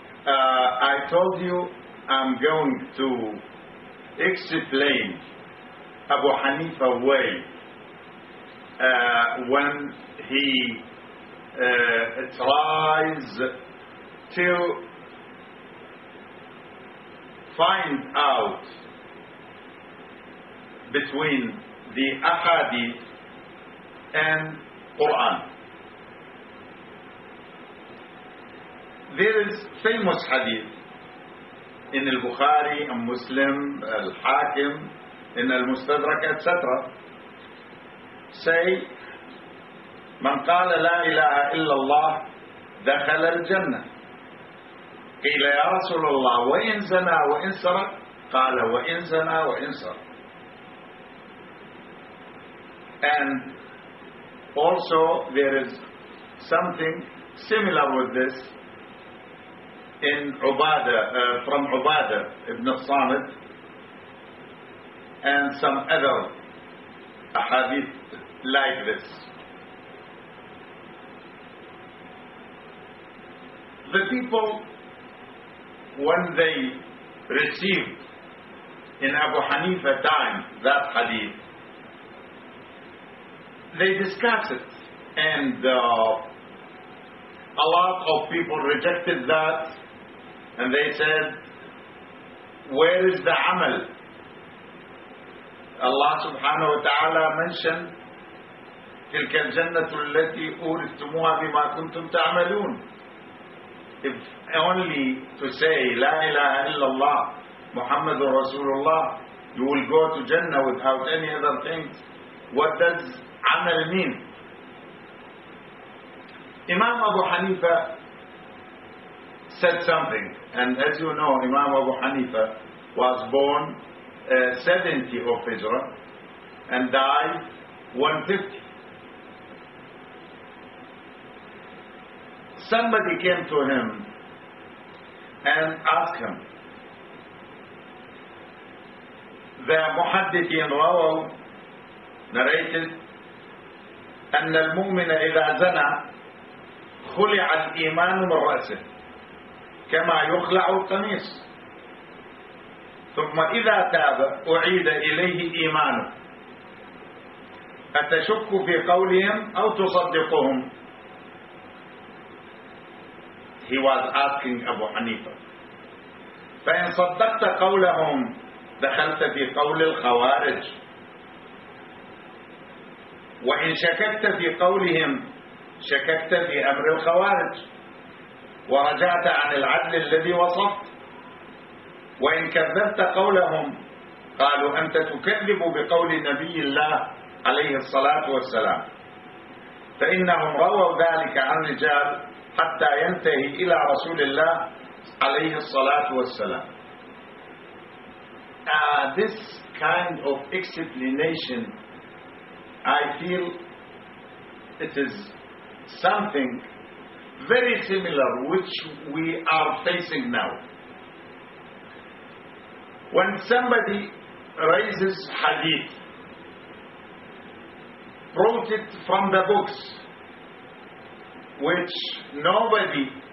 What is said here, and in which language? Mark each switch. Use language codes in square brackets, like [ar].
[en] I told you I'm going to explain Abu Hanifa way when he tries to find out between the Ahadith and Quran. There is famous hadith in al-Bukhari, al-Muslim, al-Hakim, in al-Mustadrak, etc. Say, [ar] من قال لا إله إلا الله دخل الجنة. قيل يا رسول الله وإن زنا وإن سرق؟ قال وإن زنا وإن سرق. [en] And also there is something similar with this in Ubadah, from Ubadah ibn Samit and some other hadith like this. The people, when they received in Abu Hanifa time that hadith, they discussed it, and a lot of people rejected that, and they said, where is the amal? Allah subhanahu wa ta'ala mentioned, [ar] تلك الجنة التي أورثتموها بما كنتم تعملون. [en] If only to say La ilaha illallah Muhammadur Rasulullah, you will go to Jannah without any other things, what does amal mean? Imam Abu Hanifa said something, and as you know, Imam Abu Hanifa was born 70 of Hijra and died 150. Somebody came to him and ask him, the Muhaddithin Rawal narrated, [ar] أن المؤمن إذا زنى خلع الإيمان من رأسه كما يخلع القميص ثم إذا تاب أعيد إليه إيمانه. أتشك في قولهم أو تصدقهم؟ [en] He was asking Abu Hanifa. [ar] فإن صدقت قولهم دخلت في قول الخوارج وإن شككت في قولهم شككت في أمر الخوارج ورجعت عن العدل الذي وصفت وإن كذبت قولهم قالوا أنت تكذب بقول نبي الله عليه الصلاة والسلام فإنهم رووا ذلك عن رجال حتى ينتهي إلى رسول الله عليه الصلاة والسلام. [en] This kind of explanation, I feel it is something very similar which we are facing now. When somebody raises hadith, brought it from the books, which nobody